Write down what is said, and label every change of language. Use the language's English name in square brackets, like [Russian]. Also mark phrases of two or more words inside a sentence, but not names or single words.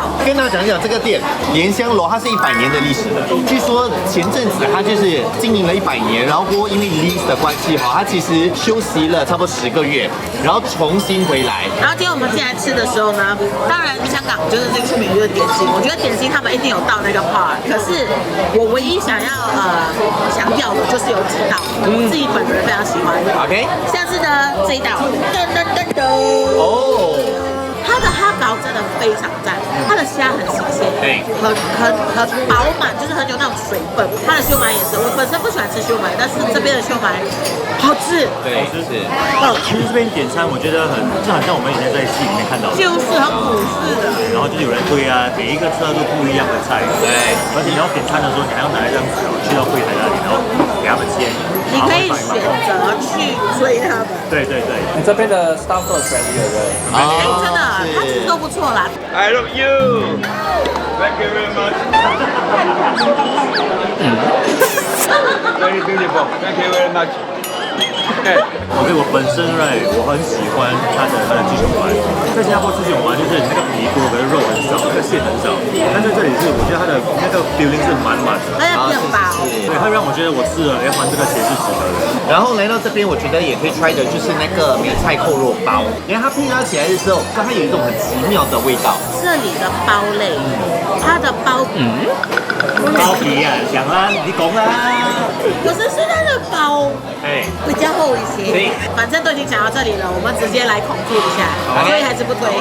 [Chinese] 跟大家講一講這個店蓮香樓，它是100年的歷史的。據說前陣子它就是經營了100年，然後因為 lease 的關係它其實休息了差不多10個月，然後重新回來。然後今天我們進來吃的時候呢，當然香港就是最出名就是點心，我覺得點心他們一定有到那個 part，可是我唯一想要強調的就是有幾道，我自己本人非常喜歡。 OK，下次呢這一道，哦，它的哈糕真的非常讚，它的蝦很新鮮，很飽滿，就是很有那種水分。它的燒賣也是，我本身不喜歡吃燒賣，但是這邊的燒賣好吃。對，是。其實這邊點餐，我覺得就好像我們以前在戲裡面看到的，就是很古式的。然後就是有人推啊，每一個車都不一樣的菜。對。而且你要點餐的時候，你還要拿一張紙去到櫃檯那裡，然後給他們簽。你可以選擇去追他們。對。你這邊的 staff 都很 friendly 的，真的，他其實都不錯啦。 [English] I love you. Thank you very much. Very beautiful. Thank you very much. [Chinese] OK， 我本身我很喜歡它的雞胸丸，在新加坡吃雞胸丸就是那個皮多，可是肉很少，那個餡很少。但在這裡是，我覺得它的那個 feeling 是滿滿的，而且很飽。對，它讓我覺得我吃了還這個錢是值得的。然後來到這邊，我覺得也可以 try 的就是那個梅菜扣肉包，因為它配搭起來的時候，它有一種很奇妙的味道。這裡的包類，它的包皮，包皮啊，講啦，你講啦。可是它的包，比較厚一些。對，反正都已經講到這裡了，我們直接來恐怖一下，推還是不推？